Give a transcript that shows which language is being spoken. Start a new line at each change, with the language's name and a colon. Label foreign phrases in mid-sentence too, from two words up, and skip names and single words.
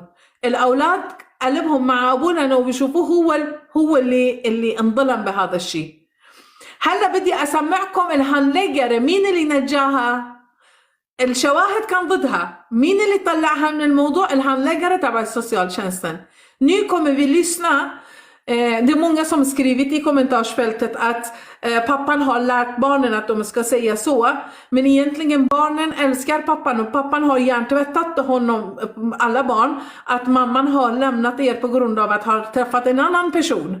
Arabic: الاولاد قلبهم مع ابونا انه بيشوفوه هو اللي انظلم بهذا الشيء. هلا بدي اسمعكم الهانليجر، مين اللي نجاها؟ الشواهد كان ضدها. مين اللي طلعها من الموضوع؟ الهانليجر تبع
Swedish: socialtjänsten. Ni kommer vi lyssna. Det är många som skrivit i kommentarsfältet att pappan har lärt barnen att de ska säga så, men egentligen barnen älskar pappan och pappan har hjärntvättat honom, alla barn, att mamman har lämnat er på grund av att ha träffat en annan person.